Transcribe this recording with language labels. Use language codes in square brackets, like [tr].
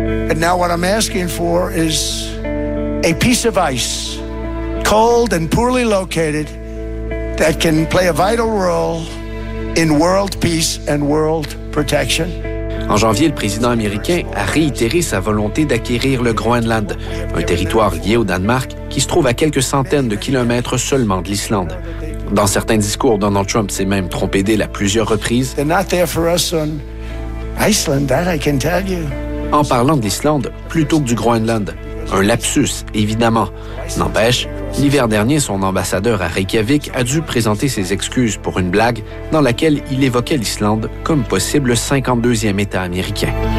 [en] And now what I'm asking for is a piece of ice, cold and poorly located, that can play a vital role in world peace and world protection. [fr] En janvier, le président américain a réitéré sa volonté d'acquérir le Groenland, un territoire lié au Danemark qui se trouve à quelques centaines de kilomètres seulement de l'Islande. Dans certains discours, Donald Trump s'est même trompé d'île à plusieurs reprises. [en] They're not there for us on Iceland, that I can tell you. [fr] En parlant de l'Islande plutôt que du Groenland. Un lapsus, évidemment. N'empêche, l'hiver dernier, son ambassadeur à Reykjavik a dû présenter ses excuses pour une blague dans laquelle il évoquait l'Islande comme possible 52e État américain.